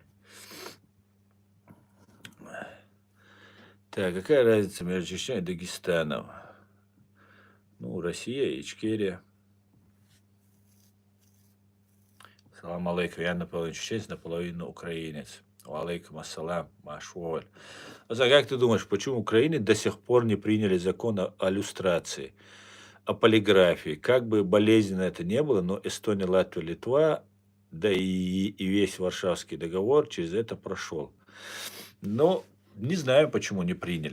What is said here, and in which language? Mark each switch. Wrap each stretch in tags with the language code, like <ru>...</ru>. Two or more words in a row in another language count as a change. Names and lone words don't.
<ru>Так, какая разница между Чечней и Дагестаном? Ну, Россия и Ичкерия.</ru> <ar>سلام عليكم.</ar> <ru>Я наполовину чеченец, наполовину украинец.</ru> <ar>عليكم السلام, машволь.</ar> <ru>А как ты думаешь, почему в Украине до сих пор не приняли закон о люстрации, о полиграфии? Как бы болезненно это не было, но Эстония, Латвия, Литва, да и весь Варшавский договор через это прошел. Но не знаю, почему не приняли.</ru>